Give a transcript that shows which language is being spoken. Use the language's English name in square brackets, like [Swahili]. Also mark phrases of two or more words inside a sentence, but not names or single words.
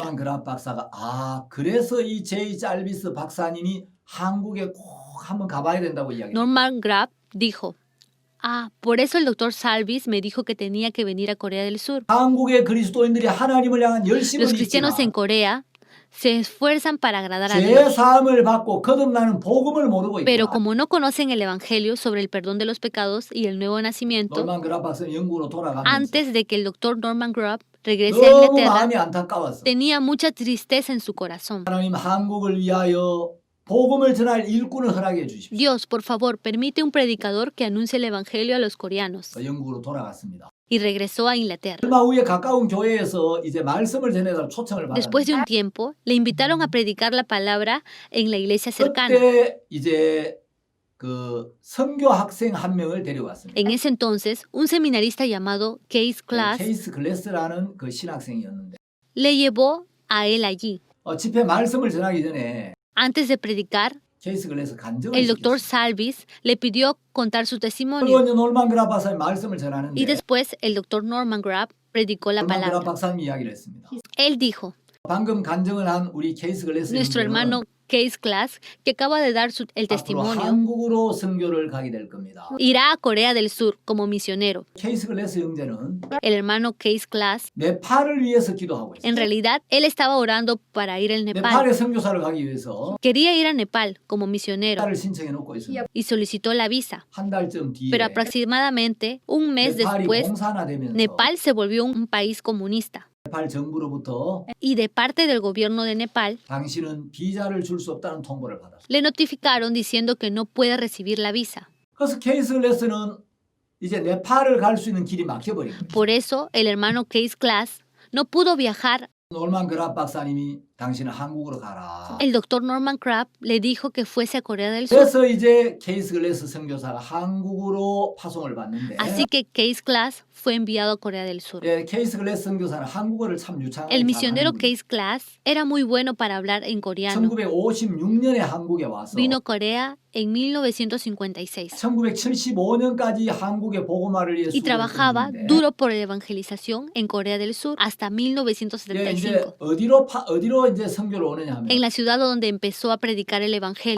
[Korean] 놀만 그랍 박사가 그래서 이 제이 짤비스 박사님이 한국에 꼭 한번 가봐야 된다고 이야기해요. [Spanish] Norman Grab dijo, por eso el doctor Salvis me dijo que tenía que venir a Corea del Sur. [Korean] 한국의 그리스도인들이 하나님을 향한 열심은 [Spanish] Los cristianos en [Korean] 있지만 [Spanish] Corea se esfuerzan para agradar a [Korean] 죄 [Spanish] Dios, [Korean] 사함을 받고 거듭나는 복음을 모르고 [Spanish] pero [Korean] 있고 [Spanish] como no conocen el Evangelio sobre el perdón de los pecados y el nuevo nacimiento, [Korean] 놀만 그랍 박사는 영국으로 돌아가면서 [Spanish] antes de que el doctor Norman Grab regrese a [Korean] 너무 [Spanish] Inglaterra, [Korean] 마음이 안타까웠어. [Spanish] tenía mucha tristeza en su corazón. [Korean] 하나님 한국을 위하여 복음을 전할 일꾼을 허락해 주십시오. [Spanish] Dios, por favor, permite un predicador que anuncie el Evangelio a los coreanos. [Korean] 영국으로 돌아갔습니다. [Spanish] y regresó a Inglaterra. [Korean] 얼마 후에 가까운 교회에서 이제 말씀을 전해달 초청을 [Spanish] Después de [Korean] 받았는데 [Spanish] un tiempo, le invitaron a predicar la palabra en la iglesia cercana. [Korean] 그때 이제 그 선교 학생 한 명을 데려왔습니다. [Spanish] En ese entonces, un seminarista llamado Case Class [Korean] 케이스 글래스라는 그 신학생이었는데 [Spanish] le llevó a él allí. [Korean] 집회 말씀을 전하기 전에 [Spanish] Antes de predicar, [Korean] 케이스 글래스 간증을 [Spanish] el doctor [Korean] 시켰어요. [Spanish] Salvis le pidió contar su [Korean] 그리고 [Spanish] testimonio [Korean] 이제 놀만 그랍 박사님 말씀을 [Spanish] y [Korean] 전하는데 [Spanish] después el doctor Norman Grapp predicó la [Korean] 놀만 그랍 [Spanish] palabra. [Korean] 박사님이 이야기를 했습니다. [Spanish] Él dijo, [Korean] 방금 간증을 한 우리 케이스 글래스 [Spanish] nuestro hermano Case Class, que acaba de dar el [Korean] 앞으로 [Spanish] testimonio, [Korean] 한국으로 선교를 가게 될 겁니다. [Spanish] irá a Corea del Sur como misionero. [Korean] 케이스 글래스 형제는 [Spanish] El hermano Case Class, [Korean] 네팔을 위해서 기도하고 있어요. [Spanish] en realidad, él estaba orando para ir al Nepal. [Korean] 네팔에 선교사를 가기 위해서 [Spanish] Quería ir a Nepal como misionero [Korean] 비자를 신청해 놓고 있습니다. [Spanish] y solicitó la visa. [Korean] 한 달쯤 뒤에 [Spanish] Pero aproximadamente un mes [Korean] 네팔이 [Spanish] después, [Korean] 공산화되면서 [Spanish] Nepal se volvió un país comunista. [Korean] 네팔 정부로부터 [Spanish] Y de parte del gobierno de Nepal, [Korean] 당신은 비자를 줄 수 없다는 통보를 받았어요. [Spanish] le notificaron diciendo que no puede recibir la visa. [Korean] 그래서 케이스 글래스는 이제 네팔을 갈 수 있는 길이 막혀버린 거예요. [Spanish] Por eso, el hermano Case Class no pudo viajar. [Korean] 놀만 그랍 박사님이 당신은 한국으로 가라. [Spanish] El doctor Norman Crabb le dijo que fuese a Corea del Sur. [Korean] 그래서 이제 케이스 글래스 선교사가 한국으로 파송을 받는데 [Spanish] Así que Case Class fue enviado a Corea del Sur. [Korean] 케이스 글래스 선교사는 한국어를 참 유창하게 [Spanish] El misionero [Korean] 잘하는 [Spanish] Case Class era muy bueno para hablar en coreano. [Korean] 1956년에 한국에 와서 [Spanish] Vino a Corea en 1956 [Korean] 1975년까지 한국의 복음화를 위해 [Spanish] y trabajaba [Korean] 수고했는데 [Spanish] duro por la evangelización en Corea del Sur hasta [Korean] 이제 [Spanish] 1975. [Korean] 어디로 이제 선교를 오느냐 하면 [Spanish] En la ciudad donde empezó a predicar el evangelio